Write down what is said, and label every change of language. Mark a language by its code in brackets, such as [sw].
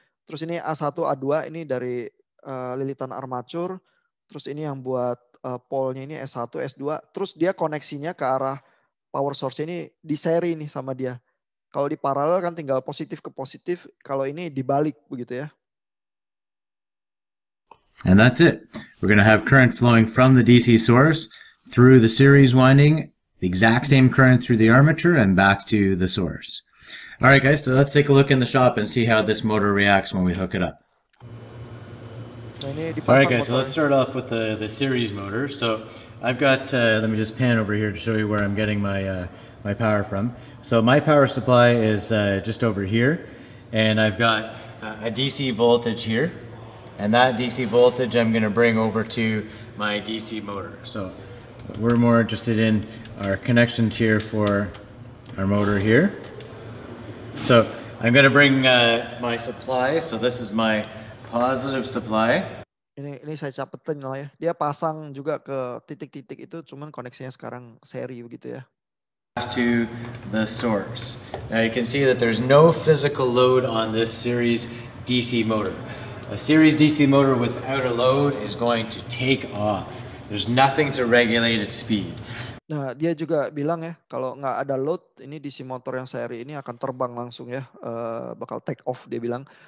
[id] Terus ini A1, A2 ini dari lilitan armatur. Terus ini yang buat pole-nya ini S1, S2. Terus dia koneksinya ke arah power source ini di seri nih sama dia. Kalau di paralel kan tinggal positif ke positif. Kalau ini dibalik begitu ya. [en] And that's it. We're going to have current flowing from the DC source through the series winding, the exact same current through the armature and back to the source. All right, guys, so let's take a look in the shop and see how this motor reacts when we hook it up. All right, guys, so let's start off with the series motor. So I've got, let me just pan over here to show you where I'm getting my, my power from. So my power supply is just over here, and I've got a DC voltage here. And that DC voltage I'm going to bring over to my DC motor. So we're more interested in our connections here for our motor here. So I'm going to bring my supply. So this is my positive supply. [id] Ini saya capetin lah ya. Dia pasang juga ke titik-titik itu, cuman koneksinya sekarang seri begitu ya. [en] To the source. Now you can see that there's no physical load on this series DC motor. A series DC motor without a load is going to take off. There's nothing to regulate its speed. [id] Nah, dia juga bilang ya, kalau nggak ada load, ini DC motor yang seri ini akan terbang langsung ya, bakal take off dia bilang.